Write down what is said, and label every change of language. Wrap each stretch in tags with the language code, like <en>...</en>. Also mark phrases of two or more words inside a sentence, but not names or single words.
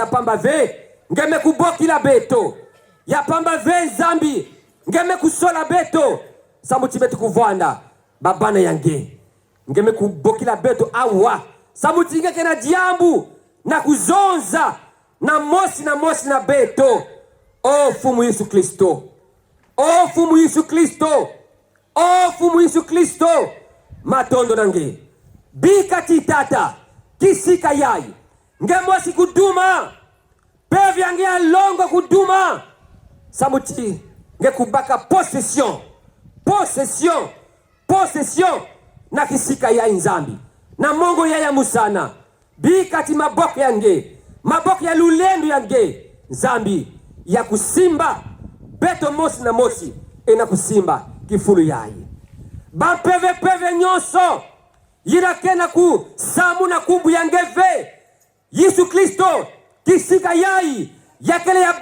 <kg>pamba ve ngeme kubokila beto ya pamba ve nzambi ngeme kusola beto samuti beto kuvwanda babana yange ngeme kubokila beto awa samuti ngeke na diambu na kuzonza na mosi na beto o fumu Yesu Kristo o fumu Yesu Kristo o fumu Yesu Kristo matondo nange bikati tata kisika yai ngemosi kuduma pevi yange ya longo kuduma samuti ngekubaka possession na kisika yai nzambi na mongo ya musana bikati maboko ya lulendu yange nzambi ya kusimba beto mosi na mosi ena kusimba kifulu yai bapeve nyonso yirakena ku samu na kumbu yangeve Yesu Kristo kisika yai yakele ya</kg>